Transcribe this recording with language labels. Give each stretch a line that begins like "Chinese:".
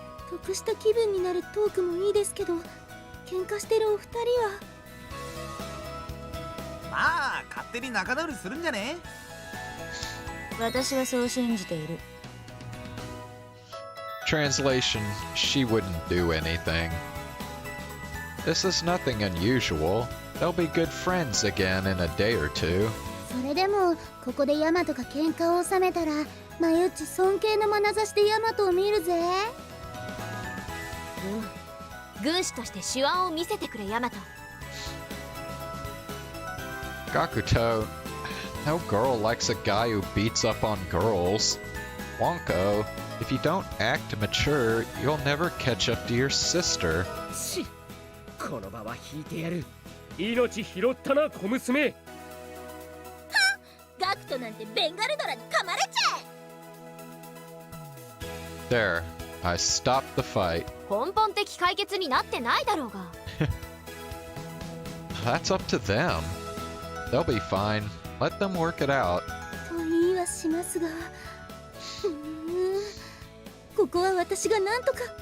Japanese: 得した気分になるトークもいいですけど、喧嘩してるお二人は。まあ勝手に仲直りするんじゃね？私はそう信じている。
English: Translation, she wouldn't do anything. This is nothing unusual. They'll be good friends again in a day or two.
Japanese: それでもここでヤマトが喧嘩を収めたら、マユッチ尊敬の眼差しでヤマトを見るぜ。軍師として手腕を見せてくれ、ヤマト。
English: Gakuto, no girl likes a guy who beats up on girls. Wonko, if you don't act mature, you'll never catch up to your sister.
Japanese: この場は引いてやる。命拾ったな、小娘。ガクトなんてベンガルドラに噛まれちゃえ。
English: There, I stopped the fight.
Japanese: 根本的解決になってないだろうが。
English: That's up to them. They'll be fine. Let them work it out.
Japanese: と言いはしますが、ここは私がなんとか。